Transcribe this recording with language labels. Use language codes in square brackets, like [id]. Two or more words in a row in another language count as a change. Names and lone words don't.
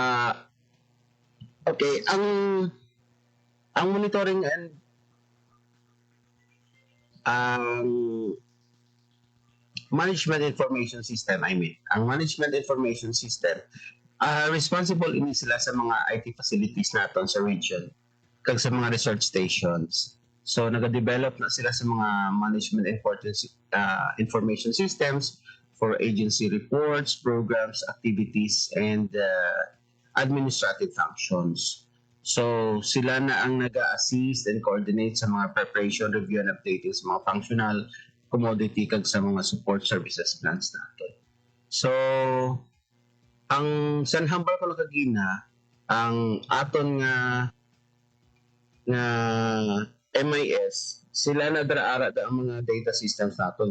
[hil] Okay, ang [en] monitoring and management information system, [hil] ang [en] management information system, [hil] responsible ini sila sa mga [en] IT facilities [hil] naton sa region kag sa mga [en] research stations. [hil] So nag-develop na sila sa mga [en] management information systems for agency reports, programs, activities, and administrative functions. [hil] So sila na ang nag-assist [en] and coordinate [hil] sa mga [en] preparation, review, and updating [hil] sa mga [en] functional, commodity, [hil] kag sa mga [en] support services plans [hil] natin. So ang sanhambal ko lang kagina, ang aton nga MIS, sila na dara-ara da ang mga [en] data systems [hil] naton.